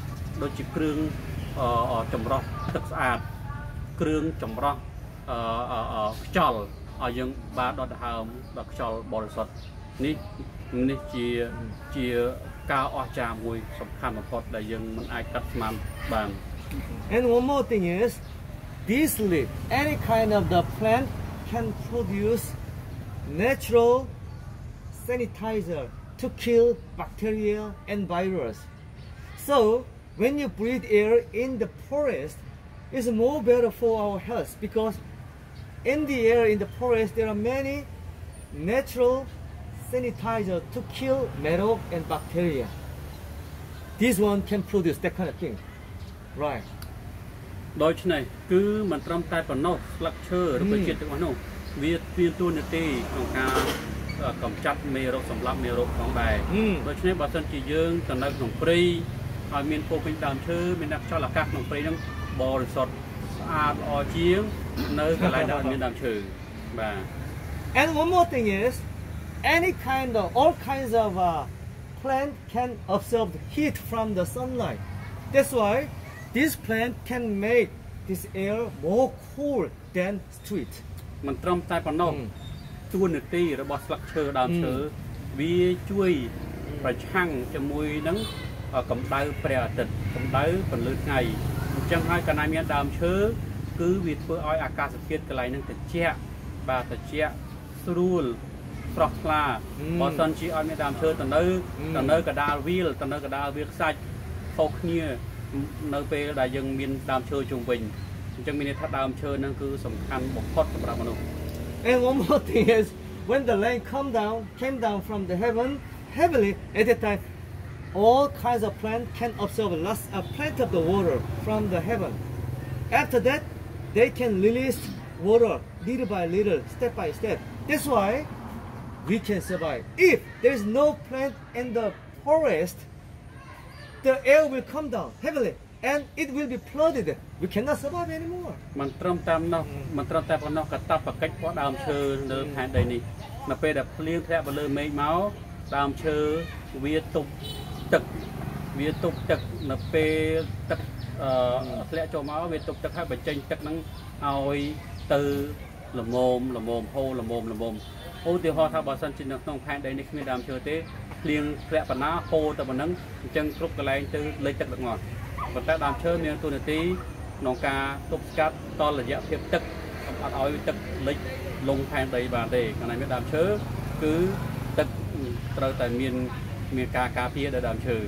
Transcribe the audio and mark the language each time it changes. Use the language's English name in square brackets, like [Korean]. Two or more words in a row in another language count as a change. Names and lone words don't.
[Khmer] ចម្រោះទឹកស្អាតគ្រឿងចម្រោះខ្យល់ឲ្យយើងបានដកដង្ហើមដល់ខ្យល់បរិសុទ្ធនេះជាការអស្ចារ្យមួយសំខាន់បំផុតដែលយើងមិនអាចកាត់ស្មានបាន [English] And one more thing is, this leaf, any kind of the plant can produce natural sanitizer to kill bacteria and virus. So when you breathe air in the forest, it's more better for our health because in the air in the forest there are many natural sanitizer to kill metal and bacteria. This one can produce that kind of thing, right? [Khmer] ដូច្នេះគឺមិនត្រឹមតែប៉ុណ្ណោះស្លឹកឈើរុក្ខជាតិទាំងអស់នោះវាមានតួនាទីក្នុងការកម្ចាត់មេរោគសម្លាប់មេរោគផងដែរដូច្នេះបើសិនជាយើងទៅនៅក្នុងព្រៃឲ្យមានពោពេញដើមឈើមានដាក់ខ្យល់អាកាសក្នុងព្រៃហ្នឹងបរិសុទ្ធស្អាតល្អជាងនៅកន្លែងដែលមានដើមឈើបាទ [English] And one more thing is all kinds of plant can absorb heat from the sunlight. That's why this plant can make this air more cool than street. [Khmer] មិនត្រឹមតែប៉ុណ្ណោះតួនាទីរបស់ស្លឹកឈើដើមឈើវាជួយប្រឆាំងជាមួយនឹងកម្ដៅព្រះអាទិត្យកម្ដៅ ពន្លឺថ្ងៃអញ្ចឹងហើយកាលណាមានដើមឈើគឺវាធ្វើឲ្យអាកាសធាតុកន្លែងហ្នឹងត្រជាក់បាទត្រជាក់ស្រួលស្រស់ថ្លាបើសិនជាអត់មានដើមឈើទៅនៅកដាលវាលខ្សាច់ខុសគ្នានៅពេលដែលយើងមានដើមឈើជុំវិញអញ្ចឹងមានន័យថាដើមឈើហ្នឹងគឺសំខាន់បំផុតសម្រាប់មនុស្ស [English] And one more thing is when the rain came down from the heaven heavily at that time all kinds of plants can absorb plenty of the water from the heaven. After that they can release water little by little, step by step. That's why we can survive. If there is no plant in the forest, the air will come down heavily and it will be flooded. We cannot survive anymore. [Khmer] មិនត្រឹមតែប៉ុណ្ណោះកតាបកិច្ចរបស់ដើមឈើនៅផែនដីនេះនៅពេលដែលភ្លៀងធ្លាក់ទៅលើមេឃមកដើមឈើវាទប់ទឹកនៅ ពេលទឹកធ្លាក់ចូលមកវាទប់ទឹកហើយបញ្ចេញទឹកហ្នឹងឲ្យទៅល្មមហូរល្មមឧទាហរណ៍ថាបើសិនជានៅក្នុងផែនដីនេះគ្មានដើមឈើទេភ្លៀងធ្លាក់ប៉ុណ្ណាហូរទៅប៉ុណ្ណឹងអញ្ចឹងគ្រប់កន្លែងទៅលិចទឹកទាំងអស់ប៉ុន្តែដើមឈើមានតួនាទីក្នុងការទប់ស្កាត់តរយៈភាពទឹកអត់ឲ្យទឹកលិចលងផែនដីបានទេកាលណាមានដើមឈើគឺទឹកត្រូវតែមានការការពារដោយដើមឈើ